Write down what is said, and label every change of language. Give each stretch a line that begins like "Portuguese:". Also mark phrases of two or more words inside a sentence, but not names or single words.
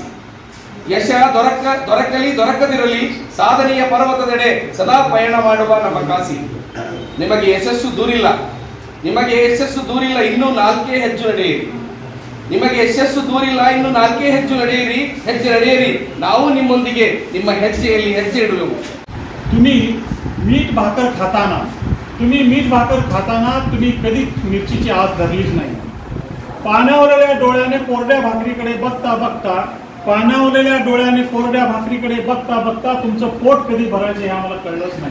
Kannada: ಯಶ ದೊರಕದಿರಲಿ ಸಾಧನೆಯ ಪರ್ವತದೆಡೆ ಸದಾ ಪಯಣ ಮಾಡುವ ನಮ್ಮ ಕಾಸಿ। ನಿಮಗೆ ಯಶಸ್ಸು ದೂರಿಲ್ಲ, ಇನ್ನೂ 4 ಹೆಜ್ಜೆ ನಡೆಯಿರಿ। ನಿಮಗೆ ಯಶಸ್ಸು ದೂರಿಲ್ಲ, ಇನ್ನು 4 ಹೆಜ್ಜೆ ನಡೆಯಿರಿ। ನಾವು ನಿಮ್ಮೊಂದಿಗೆ ನಿಮ್ಮ ಹೆಜ್ಜೆಯಲ್ಲಿ ಹೆಜ್ಜೆ ಇಡುವೆವು।
Marathi: तुम्ही मीठ भाकर खाताना तुम्ही कधी मिरचीची आस धरलीच नाही। पाण्यावलेल्या डोळ्याने कोरड्या भाकरीकडे बघता तुमचं पोट कधी भरायचं हे आम्हाला कळलंच नाही।